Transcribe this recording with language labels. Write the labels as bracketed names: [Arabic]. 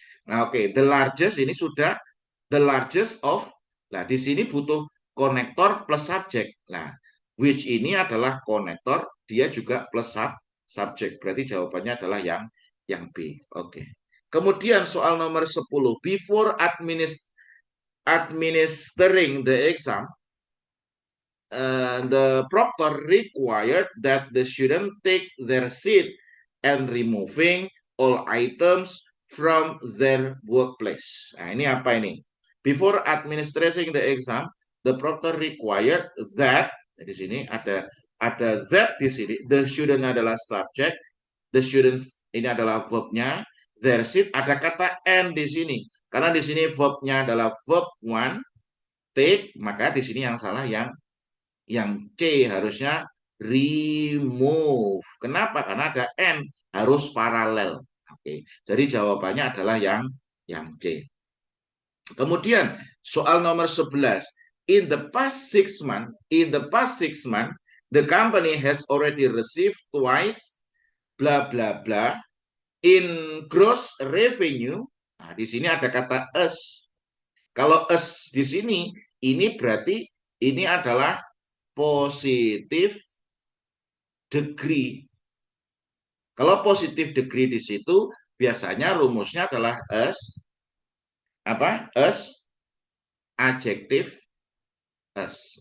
[Indonesian] Nah, oke, the largest ini sudah the largest of. Nah, di sini butuh konektor plus subject. Nah, which ini adalah konektor, dia juga plus subject. Berarti jawabannya adalah yang B. Oke. Kemudian soal nomor 10. [English] Before administering the exam, the proctor required that the student take their seat and removing all items from their workplace. [Indonesian] Nah, ini apa ini? [English] Before administering the exam, the proctor required that, [Indonesian] di sini ada that di sini, the student adalah subject, the students ini adalah verbnya, their seat ada kata and di sini. Karena di sini verbnya adalah verb one, take, maka di sini yang salah yang C, harusnya remove. Kenapa? Karena ada N, harus paralel. Oke. Jadi jawabannya adalah yang C. Kemudian soal nomor 11. [English] In the past 6 months, the company has already received twice bla bla bla in gross revenue. [Indonesian] Nah, di sini ada kata us. Kalau us di sini, ini berarti ini adalah positif degree. Kalau positif degree di situ biasanya rumusnya adalah as adjektif as.